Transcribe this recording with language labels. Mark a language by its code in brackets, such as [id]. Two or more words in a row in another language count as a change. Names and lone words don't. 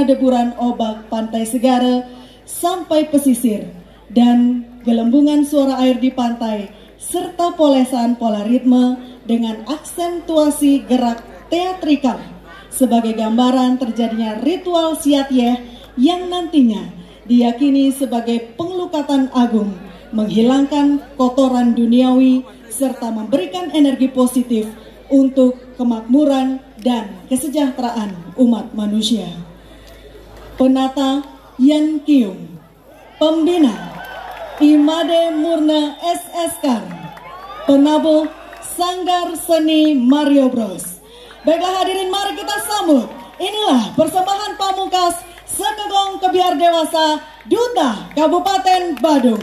[id] deburan ombak Pantai Segara sampai pesisir dan gelembungan suara air di pantai serta polesan pola ritme dengan aksentuasi gerak teatrikal sebagai gambaran terjadinya ritual siat yeh yang nantinya diyakini sebagai pengelukatan agung, menghilangkan kotoran duniawi serta memberikan energi positif untuk kemakmuran dan kesejahteraan umat manusia. Penata Yan Kiung, pembina Imade Murna SSK, penabuh Sanggar Seni Mario Bros. Baiklah hadirin, mari kita sambut. Inilah persembahan pamungkas Sekakong Kebiar Dewasa Duta Kabupaten Badung.